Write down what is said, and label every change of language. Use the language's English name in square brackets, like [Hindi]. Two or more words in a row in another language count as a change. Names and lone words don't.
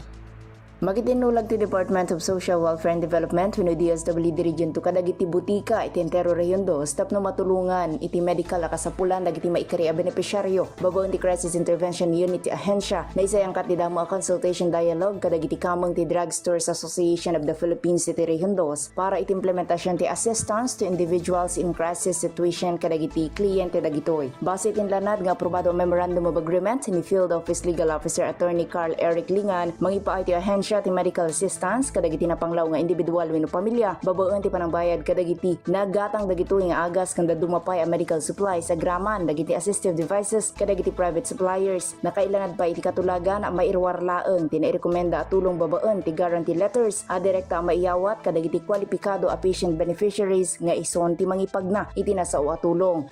[Iloko] Magitinulag ti Department of Social Welfare and Development wenno DSWD Region 2 kadagiti butika iti entero Region 2 tapno matulungan iti medical a kasapulan dagiti maikari a benepisyaryo babaen ti Crisis Intervention Unit ti ahensya na isayang katidamo a [English] consultation dialogue [Iloko] kadagiti kameng ti Drugstores Association of the Philippines iti Region 2 para iti implementasyon ti assistance to individuals in crisis situation kadagiti kliyente dagitoy. Base tinlanad nga aprobado [English] Memorandum of Agreement [Iloko] ni [English] Field Office Legal Officer [Iloko] Attorney Carl Eric Lingan mangipaay ti ahensya ti [English] medical assistance [Iloko] kadagiti napanglaw nga individual wenno pamilya babaen ti panangbayad kadagiti nagatang dagitoy nga agas kanda dumapay a [English] medical supplies [Iloko] agraman dagiti [English] assistive devices [Iloko] kadagiti [English] private suppliers [Iloko] nakailangan pa iti katulagan a mairwarlaeng tinairekomenda a tulong babaen ti [English] guarantee letters [Iloko] a direkta a maiyawat kadagiti kwalipikado a [English] patient beneficiaries [Iloko] nga ison ti mangipagna iti nasao a tulong.